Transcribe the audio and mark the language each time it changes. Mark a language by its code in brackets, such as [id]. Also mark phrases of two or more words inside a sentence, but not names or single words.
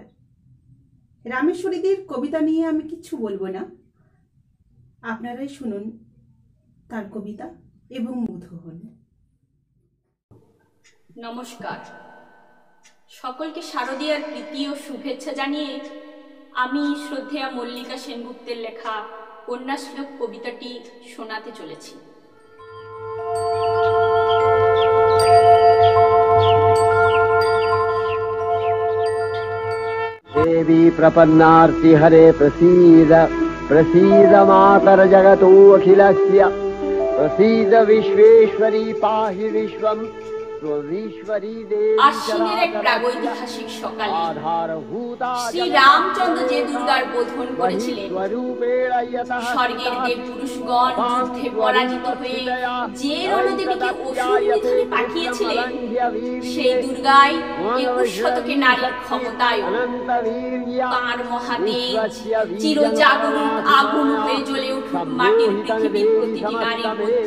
[bn] রামেশ্বরীদের কবিতা নিয়ে আমি কিচ্ছু বলবো না, আপনারাই শুনুন তার কবিতা এবং মুগ্ধ হন। নমস্কার সকলকে, শারদীয়ার প্রীতি ও শুভেচ্ছা জানিয়ে আমি শ্রদ্ধেয়া মল্লিকা সেনগুপ্তের লেখা কন্যাশ্লোক কবিতাটি শোনাতে চলেছি। [sa] देवी प्रपन्नार्ति हरे प्रसीद प्रसीद मातर जगतो अखिलस्य प्रसीद विश्वेश्वरी पाहि विश्वम स्वरीश्वरी देवी। [bn] আশ্বিনের এক প্রাগৈতিহাসিক সকালে শ্রী রামচন্দ্র যে দুর্গার বোধন করেছিলেন, স্বর্গের দেব পুরুষগণ যুদ্ধে পরাজিত হয়ে যে রণদেবীকে অসুর নিধনে পাঠিয়েছিলেন, সেই দুর্গাই 21 শতকে নারীর ক্ষমতায় তাঁর মহাদেজ চিরজাগরুক আগুন হয়ে জ্বলে উঠুক মাটির পৃথিবীর প্রতিটি নারীর মধ্যে।